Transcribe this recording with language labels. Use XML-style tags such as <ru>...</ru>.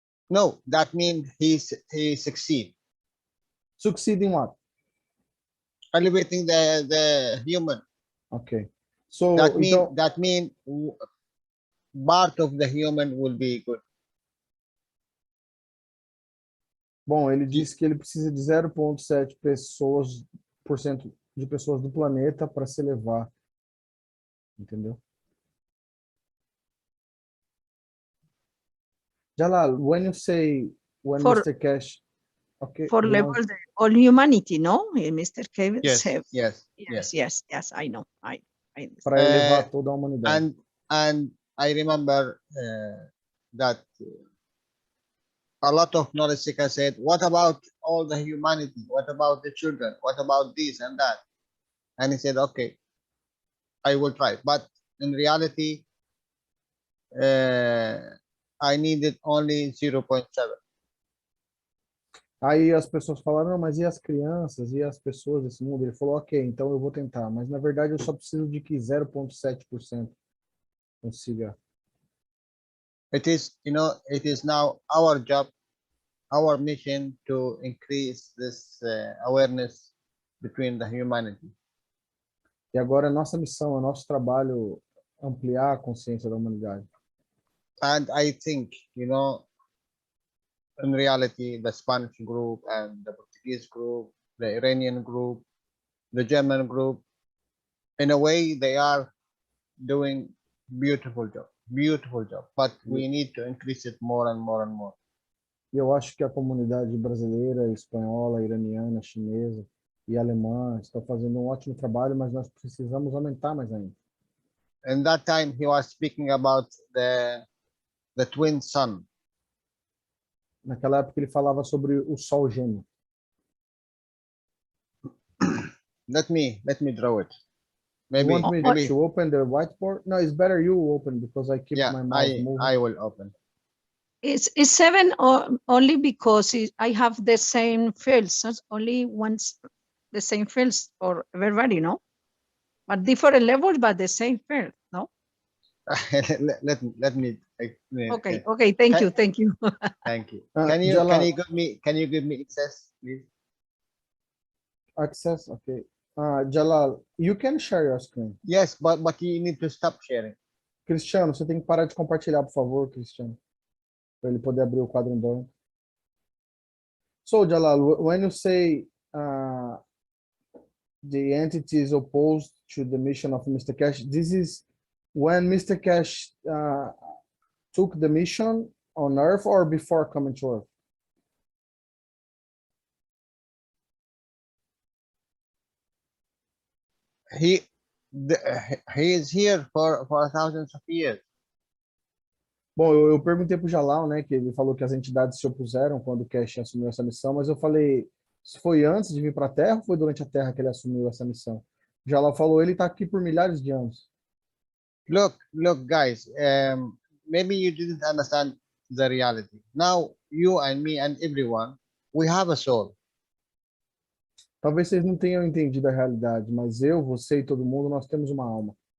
<en>No, that means he succeed. Succeed in what? Elevating the human. Okay. So that mean part of the human will be good.</en> <pt>Bom, ele disse que ele precisa de 0.7% de pessoas do planeta para se elevar. Entendeu?</pt> <en>Jalal, when you say Mr. Cash, okay, for level all humanity, no? Mr. Cash Yes. Yes, I know.</en> <pt>Para elevar toda a humanidade.</pt> <en>And I remember that a lot of knowledge seekers said, what about all the humanity? What about the children? What about this and that? And he said, okay, I will try. But in reality, I needed only 0.7.</en> <pt>Aí as pessoas falaram, não, mas e as crianças, e as pessoas desse mundo? Ele falou, ok, então eu vou tentar, mas na verdade eu só preciso de que 0,7% consiga.</pt> <en>It is, you know, it is now our job, our mission to increase this awareness between the humanity.</en> <pt>E agora é nossa missão, é nosso trabalho ampliar a consciência da humanidade.</pt> <en>And I think, you know, in reality, the Spanish group and the Portuguese group, the Iranian group, the German group, in a way, they are doing beautiful job, but we need to increase it more and more and more.</en> <pt>E eu acho que a comunidade brasileira, espanhola, iraniana, chinesa e alemã estão fazendo um ótimo trabalho, mas nós precisamos aumentar mais ainda.</pt> <en>In that time, he was speaking about the twin sun.</en> <pt>Naquela época ele falava sobre o sol gêmeo.</pt> <en>Let me draw it. You Maybe, want me maybe, to open the whiteboard? No, it's better you open because I keep yeah, my mouse moving. I will open. It's 7 or only because I have the same fields, so it's only once the same fields for everybody, no? But different levels, but the same field, no? let me explain. Okay, okay, thank you. Thank you. Can Jalal, you give me access, please? access? Okay. Jalal, you can share your screen. Yes, but you need to stop sharing.</en> <pt>Cristiano, você tem que parar de compartilhar, por favor, Cristiano, para ele poder abrir o quadro em branco.</pt> <en>So, Jalal, when you say the entity is opposed to the mission of Mr. Cash, this is when Mr. Cash took the mission on Earth or before coming to Earth? He is here for thousands of years.</en> <pt>Bom, eu perguntei para o Jalal, né, que ele falou que as entidades se opuseram quando o Cash assumiu essa missão, mas eu falei, se foi antes de vir para a Terra ou foi durante a Terra que ele assumiu essa missão? O Jalal falou, ele está aqui por milhares de anos.</pt> <en>Look, guys, maybe you didn't understand the reality. Now, you and me and everyone, we have a soul.</en> <pt>Talvez vocês não tenham entendido a realidade, mas eu, você e todo mundo, nós temos uma alma.</pt>